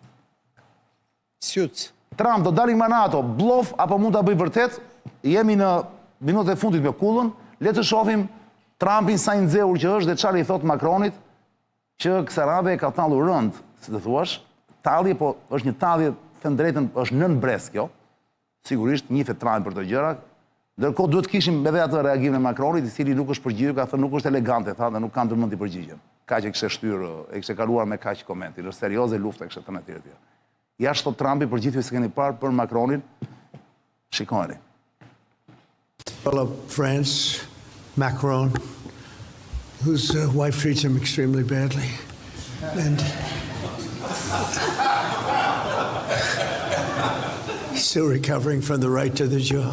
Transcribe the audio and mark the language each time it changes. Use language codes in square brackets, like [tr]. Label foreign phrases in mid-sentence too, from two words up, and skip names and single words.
[sq] Trump do dalim nga NATO, blof, apo mund të bëj vërtet, jemi në minutët e fundit me kullën, le të shofim Trumpin sa i nxehur që është dhe çfarë i thot Macronit, që Ksarave e ka tallur rënd, si të thuash, tallje, po është një tallje, thënë drejtën, është nën brez kjo, sigurisht njifet Trump për të gjëra, ndërkohë duhet kishim edhe atë reagimin e Macronit, i cili nuk është përgjigjur, ka thënë nuk është elegante, tha, dhe nuk kanë ndërmend të përgjigjen. Kaq e kishte shtyrë, e kishte kaluar me kaq komentin, është serioze lufta kishte thënë etj etj. Jashtë thot Trumpi për gjithë se keni parë për Macronin, shikoni. [en] Fellow France, Macron, whose wife treats him extremely badly, and still recovering from the right to the jaw.